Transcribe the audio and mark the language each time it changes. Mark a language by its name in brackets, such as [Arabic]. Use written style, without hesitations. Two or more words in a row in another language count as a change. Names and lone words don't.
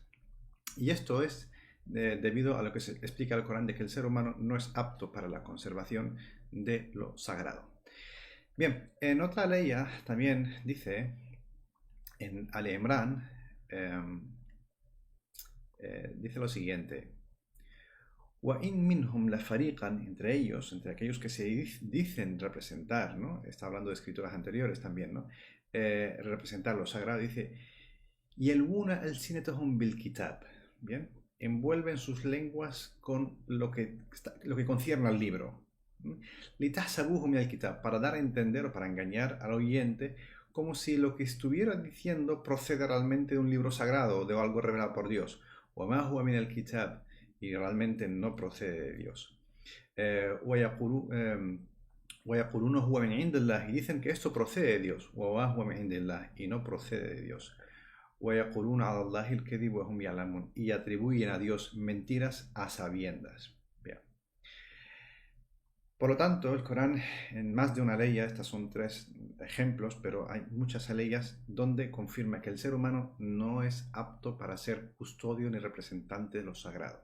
[Spanish] Y esto es debido a lo que se explica el Corán, de que el ser humano no es apto para la conservación de lo sagrado. Bien, en otra ley también dice, en Ali Imran, em, dice lo siguiente. [Arabic] وَإِن مِّنْهُمْ لَفَرِيقًا, [Spanish] entre ellos, entre aquellos que se dicen representar, ¿no? Está hablando de escrituras anteriores también, ¿no? Representar lo sagrado, dice, [Arabic] يَلْوُونَ أَلْسِنَتَهُمْ بِالْكِتَابِ, [Spanish] bien, envuelven sus lenguas con lo que concierne al libro. [Arabic] لِتَحْسَبُوهُ مِنَ الْكِتَابِ, [Spanish] para dar a entender o para engañar al oyente como si lo que estuviera diciendo procede realmente de un libro sagrado o de algo revelado por Dios. [Arabic] وَمَا هُوَ مِنَ الْكِتَابِ, [Spanish] y realmente no procede de Dios. [Arabic] وَيَقُولُونَ هُوَ مِنْ عِنْدِ اللَّهِ, [Spanish] y dicen que esto procede de Dios. [Arabic] وَمَا هُوَ مِنْ عِنْدِ اللَّهِ, [Spanish] y no procede de Dios. [Arabic] وَيَقُولُونَ عَلَى اللَّهِ الْكَذِبَ وَهُمْ يَعْلَمُونَ, [Spanish] y atribuyen a Dios mentiras a sabiendas. Bien. Por lo tanto, el Corán, en más de una ley, estas son 3 ejemplos, pero hay muchas leyes donde confirma que el ser humano no es apto para ser custodio ni representante de lo sagrado.